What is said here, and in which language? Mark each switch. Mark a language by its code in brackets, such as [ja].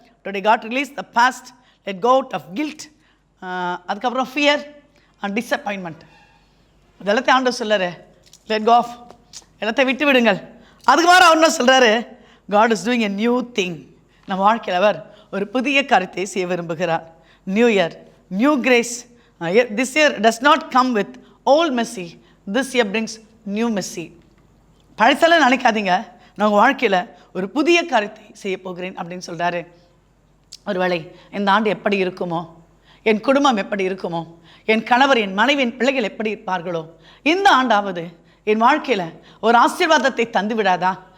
[en] Today God release the past, let go out of guilt, அதுக்கப்புறம் fear and disappointment. [ta] இதெல்லாத்தையும் ஆண்டவர் சொல்கிறாரு, let go of, எல்லாத்தையும் விட்டு விடுங்கள். அதுக்கு மாதிரி அவர் என்ன சொல்கிறாரு? God is doing a new thing. நம்ம வாழ்க்கையில் அவர் ஒரு புதிய காரியத்தை செய்ய விரும்புகிறார். [en] New year, new grace. This year does not come with old mercy. This year brings new mercy. [ta] பழசெல்லாம் நினைக்காதீங்க, நான் உங்கள் வாழ்க்கையில் ஒரு புதிய காரியத்தை செய்ய போகிறேன் அப்படின்னு சொல்கிறாரு. ஒருவேளை இந்த ஆண்டு எப்படி இருக்குமோ, என் குடும்பம் எப்படி இருக்குமோ, என் கணவர், என் மனைவி, என் பிள்ளைகள் எப்படி இருப்பார்களோ, இந்த ஆண்டாவது என் வாழ்க்கையில் ஒரு ஆசீர்வாதத்தை தந்து விடாதா?